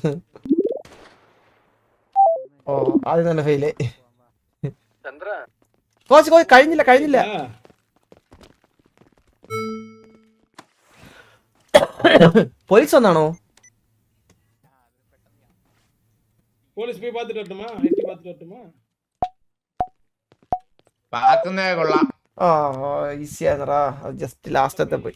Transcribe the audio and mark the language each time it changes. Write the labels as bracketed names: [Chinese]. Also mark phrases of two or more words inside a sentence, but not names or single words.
[Malayalam] ഓ ആദ്യം തന്നെ ഫെയിലേ. ചന്ദ്ര കോച്ച് കഴിഞ്ഞില്ല. പോലീസ് വന്നാണോ? പോലീസ് പോയി [Tamil] பார்த்துட்டு வரட்டுமா? ஐடி பார்த்துட்டு வரட்டுமா? [Malayalam] പാക്കുന്നേ കൊള്ളാം. ആ ഈസി ആയിരുന്നടാ. അത് ജസ്റ്റ് ലാസ്റ്റത്തെ പോയി.